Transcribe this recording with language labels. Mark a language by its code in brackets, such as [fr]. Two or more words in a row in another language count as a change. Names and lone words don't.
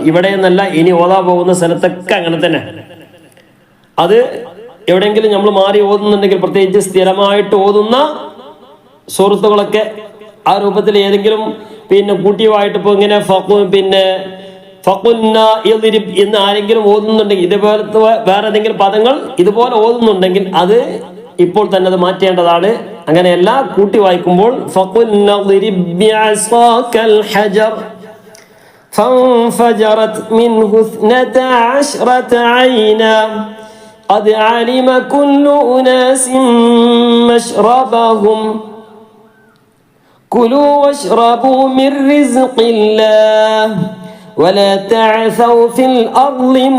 [ml] ഇവിടെ എന്നല്ല, ഇനി ഓതാ പോകുന്ന സ്ഥലത്തൊക്കെ അങ്ങനെ തന്നെ. അത് എവിടെയെങ്കിലും നമ്മൾ മാറി ഓതുന്നുണ്ടെങ്കിൽ, പ്രത്യേകിച്ച് സ്ഥിരമായിട്ട് ഓതുന്ന സൂറത്തുകളൊക്കെ ആ രൂപത്തിൽ ഏതെങ്കിലും പിന്നെ കൂട്ടിയുമായിട്ട് ഇപ്പൊ ഇങ്ങനെ പിന്നെ [ar] فقلنا يضرب [ml] എന്ന് ആരെങ്കിലും ഓതുന്നുണ്ടെങ്കിൽ, ഇതുപോലത്തെ വേറെ ഏതെങ്കിലും പദങ്ങൾ ഇതുപോലെ ഓതുന്നുണ്ടെങ്കിൽ അത് ഇപ്പോൾ തന്നെ അത് മാറ്റേണ്ടതാണ്. അങ്ങനെയല്ല, കൂട്ടി വായിക്കുമ്പോൾ [ar] فقلنا اضرب بعصاك الحجر فانفجرت منه 12 عينا قد علم كل أناس مشربهم كلوا واشربوا من رزق الله ولا تعثوا في الأرض